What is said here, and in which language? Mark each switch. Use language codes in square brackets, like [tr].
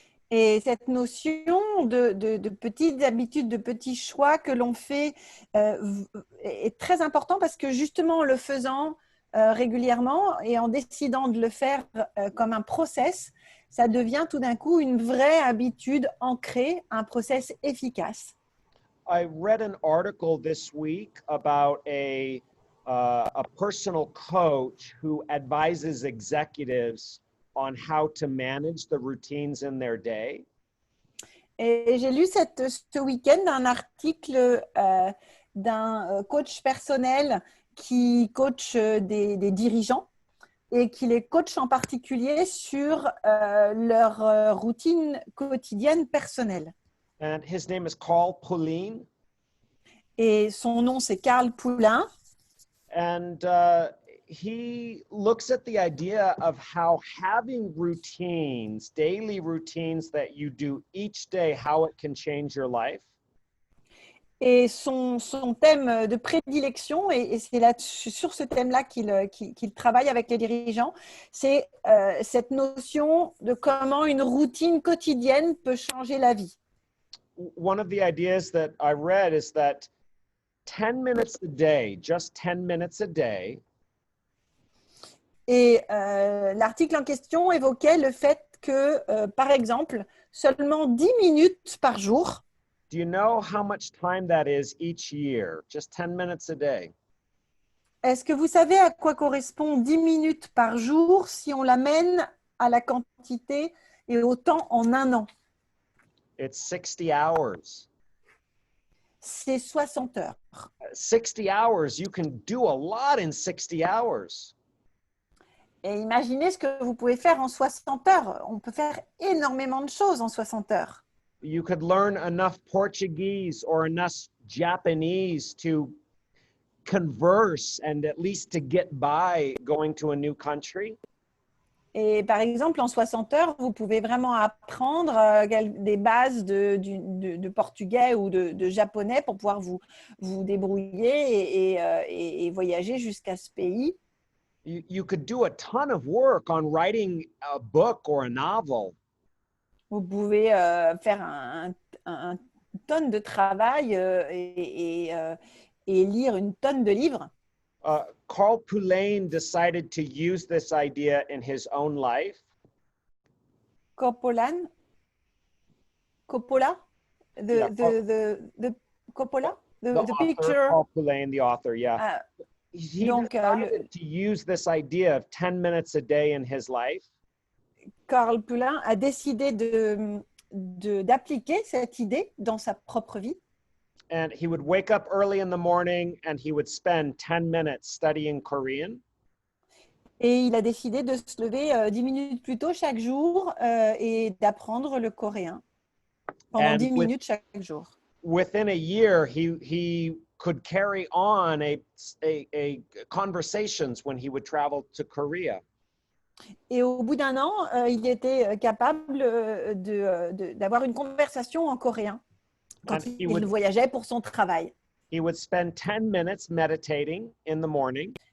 [fr] Et cette notion de petites habitudes, de petits choix que l'on fait est très important parce que justement en le faisant régulièrement et en décidant de le faire comme un process, ça devient tout d'un coup une vraie habitude ancrée, un process efficace. [en] I read an article this week about a personal coach who advises executives on how to manage the routines in their day. [fr] Et j'ai lu ce week-end un article d'un coach personnel qui coach des dirigeants et qui les coach en particulier sur leur routine quotidienne personnelle. [en] And his name is Carl Pullein. [fr] Et son nom, c'est Carl Poulin. [en] And he looks at the idea of how having routines, daily routines that you do each day, how it can change your life. [fr] Et son thème de prédilection, et c'est sur ce thème-là qu'il travaille avec les dirigeants, c'est cette notion de comment une routine quotidienne peut changer la vie. [en] One of the ideas that I read is that 10 minutes a day, just 10 minutes a day. [fr] Et l'article en question évoquait le fait que, par exemple, seulement 10 minutes par jour. [en] Do you know how much time that is each year? Just 10 minutes a day. [fr] Est-ce que vous savez à quoi correspond 10 minutes par jour si on l'amène à la quantité et au temps en un an? [en] It's 60 hours. [fr] C'est 60 heures. [en] 60 hours, you can do a lot in 60 hours. [fr] Et imaginez ce que vous pouvez faire en 60 heures. On peut faire énormément de choses en 60 heures. [en] You could learn enough Portuguese or enough Japanese to converse and at least to get by going to a new country. [fr] Et par exemple, en 60 heures, vous pouvez vraiment apprendre des bases de portugais ou de japonais pour pouvoir vous débrouiller et voyager jusqu'à ce pays. [en] You could do a ton of work on writing a book or a novel. [fr] Vous pouvez faire un tonne de travail et lire une tonne de livres. [en] Carl Pullein decided to use this idea in his own life. Coppola? The Coppola? The author, picture. Paul Poulain, the author, yeah. uh, He [fr] donc, [en] decided to use this idea of 10 minutes a day in his life. [fr] Carl Poulain a décidé d'appliquer cette idée dans sa propre vie. [en] And he would wake up early in the morning and he would spend 10 minutes studying Korean. [fr] Et il a décidé de se lever 10 minutes plus tôt chaque jour et d'apprendre le coréen pendant [en] And [fr] 10 minutes chaque jour. [en] Within a year, he could carry on a conversations when he would travel to Korea. [fr] Et au bout d'un an, il était capable d'avoir une conversation en coréen quand [en] And [fr] il voyageait pour son travail. [en] He would spend 10 minutes meditating in the morning.